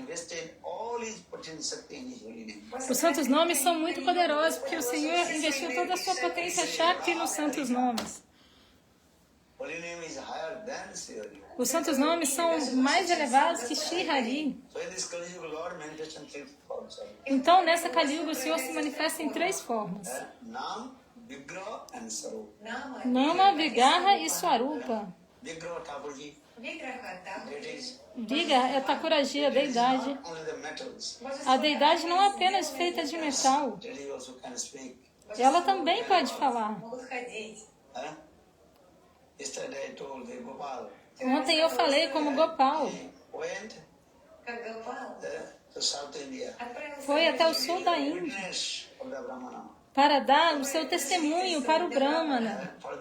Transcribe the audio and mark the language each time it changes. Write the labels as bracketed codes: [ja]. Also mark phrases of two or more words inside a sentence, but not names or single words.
[pt] Os santos nomes são muito poderosos, porque o Senhor investiu toda a sua potência Shakti nos santos nomes. Os santos nomes são mais elevados que Shri Hari. Então, nessa Kali Yuga, o Senhor se manifesta em 3 formas. Nama, Vigraha e Swarupa. Vigraha é Thakuraji, a deidade. A deidade não é apenas feita de metal. Ela também pode falar. Ontem eu falei como Gopal. Foi até o sul da Índia para dar o seu testemunho para o Brahmana.